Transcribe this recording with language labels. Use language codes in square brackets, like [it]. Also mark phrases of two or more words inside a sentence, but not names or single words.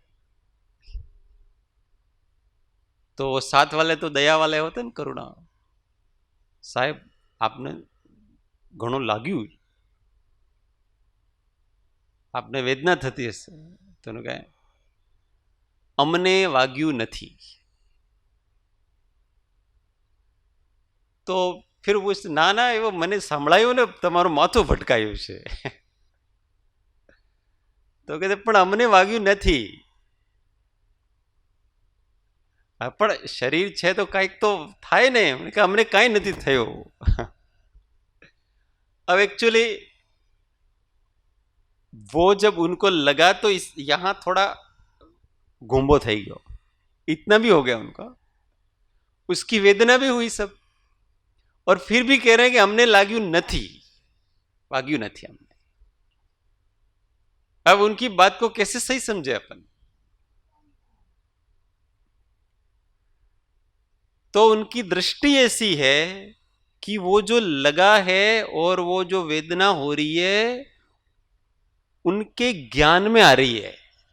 [hi] तो वो साथ वाले तो दया वाले होते ना, करुणा, [gu] સાહેબ આપને ઘણો લાગ્યું, આપને વેદના થતી હશે। [hi] तो कहे [gu] અમને વાગ્યું નથી। [hi] तो फिर वो ना ना [gu] એવું મને સંભળાયું ને તમારું માથું ભટકાયું છે। [hi] तो कहते [gu] પણ અમને વાગ્યું નથી। પણ શરીર છે તો કાંઈક તો થાય ને, કિ અમને કાંઈ નથી થયો। [hi] अब एक्चुअली वो जब उनको लगा तो इस यहां थोड़ा [gu] ગુમ્બો થઈ ગયો, [hi] इतना भी हो गया उनका, उसकी वेदना भी हुई सब, और फिर भी कह रहे हैं कि हमने [gu] લાગ્યું નથી, વાગ્યું નથી [hi] हमने। अब उनकी बात को कैसे सही समझे अपन? तो उनकी दृष्टि ऐसी है कि वो जो लगा है और वो जो वेदना हो रही है उनके ज्ञान में आ रही है।